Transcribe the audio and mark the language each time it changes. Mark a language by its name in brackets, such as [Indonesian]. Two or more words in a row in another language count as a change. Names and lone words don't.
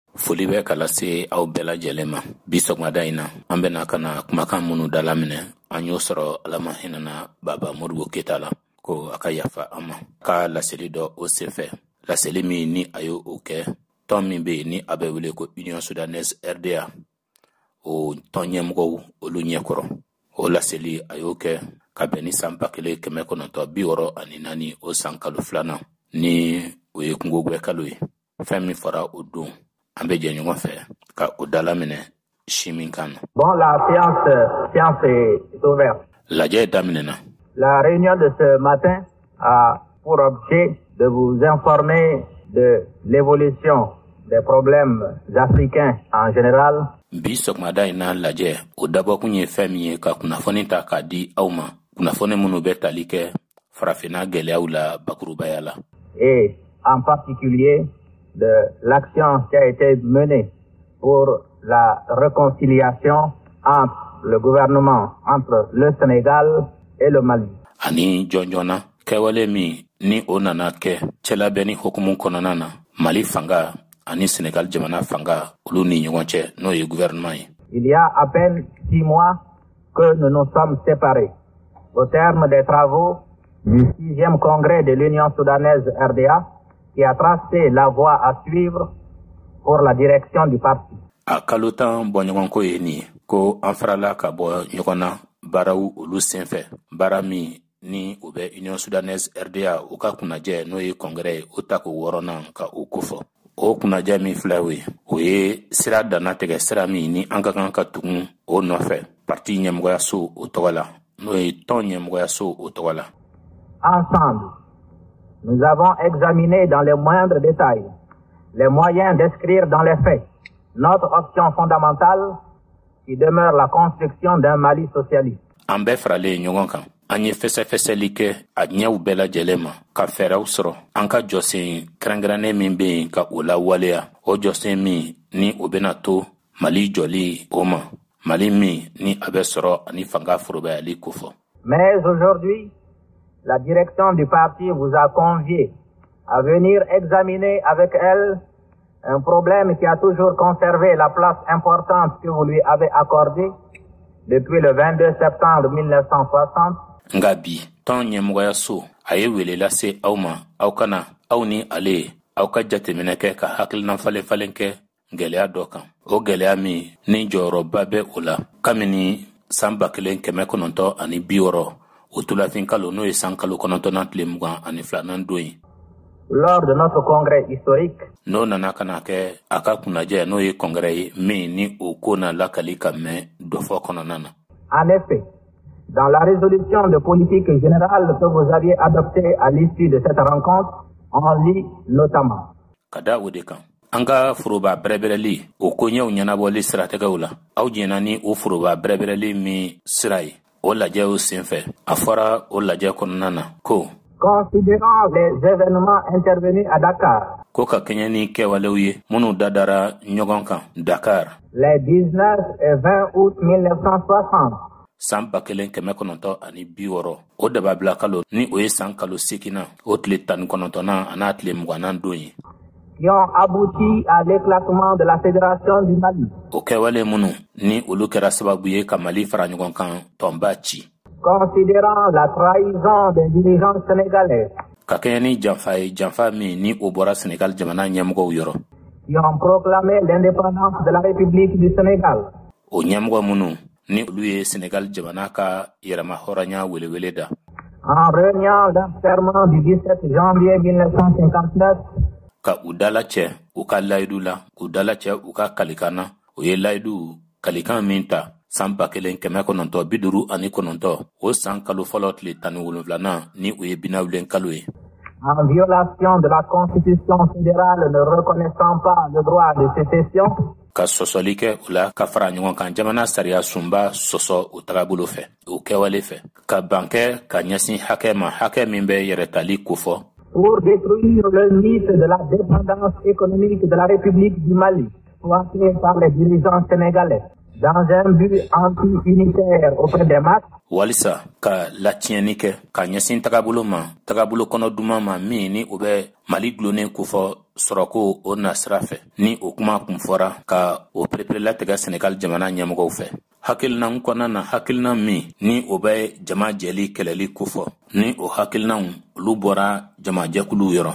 [Bambara] foli bɛ ka lase aw bɛɛ lajɛlen ma bi sɔgɔmada in na an bɛna ka na kumakan minnu dalaminɛ an y'o sɔrɔ ala ma hinɛna baba Modibo Keyita la ko a ka yafa an ma ka laseli dɔ o senfɛ laseli min ni a y'o kɛ tɔn min bɛ yen ni a bɛ wele ko Union Soudanaise RDA o tɔn ɲɛmɔgɔw olu ɲɛkɔrɔ o laseli a y'o kɛ ka bɛn ni san 1964 o san kalo filanan ni o ye kungo gwɛ kalo ye fɛn min fara o don an bɛ jɛ ɲɔgɔn fɛ ka o dalaminɛ si min kan. [French] Bon, la séance est ouverte. [Bambara] Lajɛ daminɛna. [French] La réunion de ce matin a pour objet de vous informer de l'évolution des problèmes africains en général. [Bambara] Bi sɔgɔmada in na lajɛ o dabɔkun ye fɛn min ye ka kunnafoni ta k'a di aw ma kunnafoni minnu bɛ tali kɛ farafinna gɛlɛyaw la bakurubaya la. [French] Et en particulier de l'action qui a été menée pour la réconciliation entre le gouvernement, entre le Sénégal et le Mali. [Bambara] Ani jɔnjɔna kɛwale min ni o nana kɛ cɛlabɛnni hukumu kɔnɔna na Mali fanga ani Sénégal jamana fanga olu ni ɲɔgɔn cɛ n'o ye gouvernement ye. [French] Il y a à peine 6 mois que nous nous sommes séparés. Au terme des travaux du 6e congrès de l'Union Soudanaise RDA qui a tracé la voie à suivre pour la direction du parti. [Bambara] A kalo tan bɔ ɲɔgɔn ko ye nin ye ko an farala ka bɔ ɲɔgɔn na baaraw olu senfɛ baara min ni o bɛ Union Soudanaise RDA o ka kunnajɛ n'o ye congrès ye o ta ko 6nan ka o kofɔ o kunnajɛ min filɛ o ye sira danna tigɛ sira min ni an ka kan ka tugun o nɔfɛ parti ɲɛmɔgɔyaso o tɔgɔ la n'o ye tɔn ɲɛmɔgɔyaso o tɔgɔ la. [French] Ensemble, nous avons examiné dans les moindres détails les moyens d'inscrire dans les faits notre option fondamentale qui demeure la construction d'un Mali socialiste. [Bambara] An bɛɛ faralen ɲɔgɔn kan an ye fɛsɛfɛsɛli kɛ a ɲɛw bɛɛ lajɛlen ma ka fɛɛrɛw sɔrɔ an ka jɔsen kɛrɛnkɛrɛnnen min bɛ yen ka o lawaleya o jɔsen min ni o bɛna to Mali jɔli o ma Mali min ni a bɛ sɔrɔ ani fanga forobayali kofɔ. [French] Mais aujourd'hui, la direction du parti vous a convié à venir examiner avec elle un problème qui a toujours conservé la place importante que vous lui avez accordée depuis le 22 septembre 1960. [Bambara] Nga bi tɔn ɲɛmɔgɔyaso a ye wele lase aw ma aw kana aw ni ale aw ka jateminɛ kɛ ka hakilina falen kɛ gɛlɛya dɔ kan o gɛlɛya min ni jɔyɔrɔba bɛ o la kabini san 1960 o tulafin kalo n'o ye san kalo 9 tile 22 don ye. [French] Lors de notre congrès historique, [Bambara] n'o nana kana kɛ a ka kunnajɛ n'o ye congrès ye min ni o ko na lakali ka mɛn dɔfɔ kɔnɔna na. [French] En effet, dans la résolution de politique générale que vous aviez adoptée à l'issue de cette rencontre, on lit notamment. [Bambara] Ka da o de kan an ka foroba bɛrɛbɛrɛli o koɲɛw ɲɛnabɔli siratigɛw la aw jɛna ni o foroba bɛrɛbɛrɛli min sira ye o lajɛw senfɛ a fɔra o lajɛ kɔnɔna na ko [French] considérant les événements intervenus à Dakar, [Bambara] ko ka kɛɲɛ ni kɛwalew ye minnu dadara ɲɔgɔn kan Dakar [French] les 19 et 20 août 1960, [Bambara] san 1960 o dababila kalo ni o ye san kalo 8nan o tile 19nan an'a tile 20nan don ye [French] qui ont abouti à l'éclatement de la Fédération du Mali. [Bambara] O kɛwale minnu ni olu kɛra sababu ye ka Mali fara ɲɔgɔn kan tɔnba ci. [French] Considérant la trahison des dirigeants sénégalais, [Bambara] ka kɛɲɛ ni janfa ye janfa min ni o bɔra Sénégal jamana ɲɛmɔgɔw yɔrɔ [French] qui ont proclamé l'indépendance de la République du Sénégal. [Bambara] O ɲɛmɔgɔ minnu ni olu ye Sénégal jamana ka yɛrɛma hɔrɔnya welewele da. [French] En réunion d'un serment du 17 janvier 1959, [Bambara] ka u dala cɛ u ka layidu la u dala cɛ u ka kalikan na o ye layidu kalikan min ta san 1959 o san kalo fɔlɔ tile 17nan ni o ye binawulen kalo ye. [French] En violation de la Constitution fédérale ne reconnaissant pas le droit de sécession, [Bambara] ka sɔsɔli kɛ o la ka fara ɲɔgɔn kan jamana sariya sunba sɔsɔ o tagabolo fɛ o kɛwale fɛ ka ban kɛ ka ɲɛsin hakɛ ma hakɛ min bɛ yɛrɛtali kofɔ [French] pour détruire le mythe de la dépendance économique de la République du Mali, exploité par les dirigeants sénégalais. dans un but anti-unitaire auprès des masses. [Bambara] Walisa ka latiɲɛni kɛ ka ɲɛsin tagabolo ma tagabolo kɔnɔ duman ma min ni o bɛ Mali gulonnen kofɔ sɔrɔko o nasira fɛ ni o kuma kun fɔra ka o pereperelatigɛ Senegal jamana ɲɛmɔgɔw fɛ. Hakilinaw kɔnɔna na hakilina min ni o bɛ jama jɛli kɛlɛli kofɔ ni o hakilinaw olu bɔra jamajɛkuluw yɔrɔ.